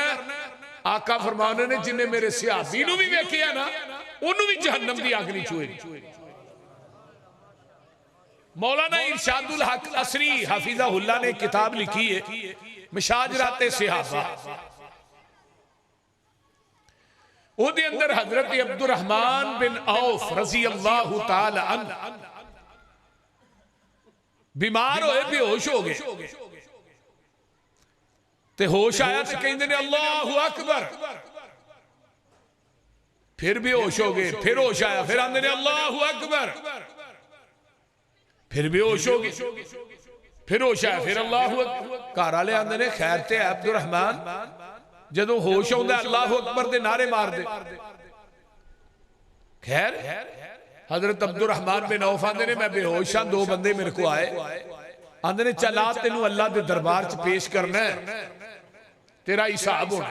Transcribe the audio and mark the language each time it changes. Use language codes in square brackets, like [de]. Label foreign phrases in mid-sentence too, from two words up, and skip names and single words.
[pa] آقا فرمانے نے جنہاں میرے صحابی نوں بھی ویکھیا نا انہاں نے بھی جہنم دی اگ نہیں چھوئے گی. [ur] مولانا ارشاد الحق اثری حفظہ اللہ نے کتاب لکھی ہے مشاجرات صحابہ. [pa] اوہدے اندر حضرت عبدالرحمن بن عوف [ar] رضي الله تعالى عنه [pa] بیمار ہوئے، بے ہوش ہو گئے. تے ہوش آیا تو کہندے نے [ar] الله أكبر, [pa] پھر بے ہوش ہو گئے، پھر ہوش آیا، پھر آندے نے [ar] الله أكبر, [pa] پھر بے ہوش ہو گئے، پھر ہوش آیا، پھر [ar] الله أكبر. [pa] گھر والے آندے نے خیر تے عبدالرحمن جدوں ہوش آؤندا [ar] الله أكبر [pa] دے نعرے مار دے. خیر حضرت عبد الرحمن بن عوف آندے نے میں بے ہوش ہاں، دو بندے میرے کول آئے، آندے نے چل آ تینوں اللہ دے دربار چ پیش کرنا ہے، تیرا حساب ہونا.